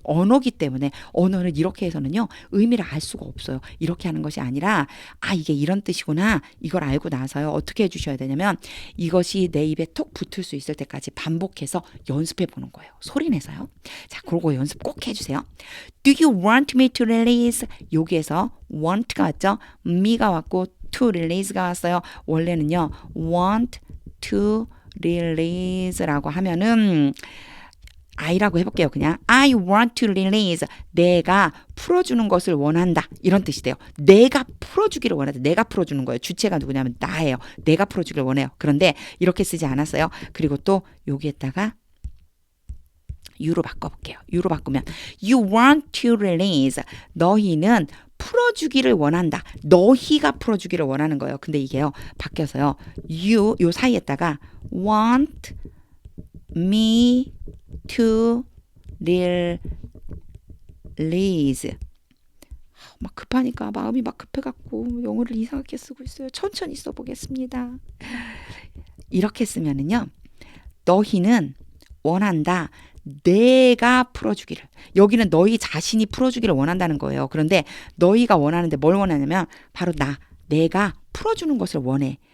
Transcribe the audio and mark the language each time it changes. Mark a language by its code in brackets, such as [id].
[ko] 언어기 때문에 언어는 이렇게 해서는요. 의미를 알 수가 없어요. 이렇게 하는 것이 아니라 이게 이런 뜻이구나. 이걸 알고 나서요. 어떻게 해주셔야 되냐면 이것이 내 입에 톡 붙을 수 있을 때까지 반복해서 연습해 보는 거예요. 소리 내서요. 자, 그러고 연습 꼭 해주세요. [en] Do you want me to release? [ko] 여기에서 want가 왔죠. me가 왔고 to release가 왔어요. 원래는요. [en] want to release [ko] 라고 하면은 I라고 해볼게요. [en] 그냥 I want to release. [ko] 내가 풀어주는 것을 원한다. 이런 뜻이 돼요. 내가 풀어주기를 원한다. 내가 풀어주는 거예요. 주체가 누구냐면 나예요. 내가 풀어주기를 원해요. 그런데 이렇게 쓰지 않았어요. 그리고 또 여기에다가 you로 바꿔볼게요. [en] you로 [ko] 바꾸면 [en] you want to release. [ko] 너희는 풀어주기를 원한다. 너희가 풀어주기를 원하는 거예요. 근데 이게요. 바뀌어서요. 요 사이에다가 [en] want me to release. [ko] 막 급하니까 마음이 막 급해갖고 영어를 이상하게 쓰고 있어요. 천천히 써보겠습니다. 이렇게 쓰면은요. 너희는 원한다. 내가 풀어주기를. 여기는 너희 자신이 풀어주기를 원한다는 거예요. 그런데 너희가 원하는데 뭘 원하냐면 바로 내가 풀어주는 것을 원해.